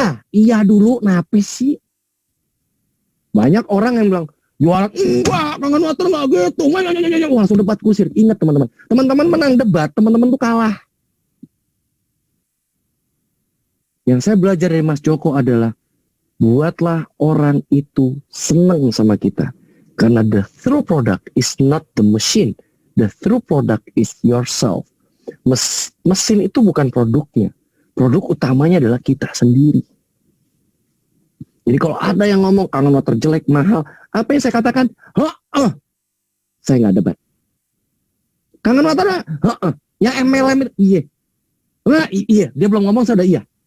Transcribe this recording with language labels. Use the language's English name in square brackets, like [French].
[Indonesian] Iya dulu, napis sih. Banyak orang yang bilang jualan enggak, kangen water nggak gitu. Wah, langsung debat kusir. Ingat teman-teman, teman-teman menang debat, teman-teman tuh kalah. Yang saya belajar dari Mas Joko adalah buatlah orang itu senang sama kita. [English] Karena the true product is not the machine. The true product is yourself. [Indonesian] Mesin itu bukan produknya. Produk utamanya adalah kita sendiri. Jadi kalau ada yang ngomong kangen water jelek, mahal, apa yang saya katakan? Saya nggak debat. Kangen water, yang MLM, iya. Iya, dia belum ngomong, saya udah iya.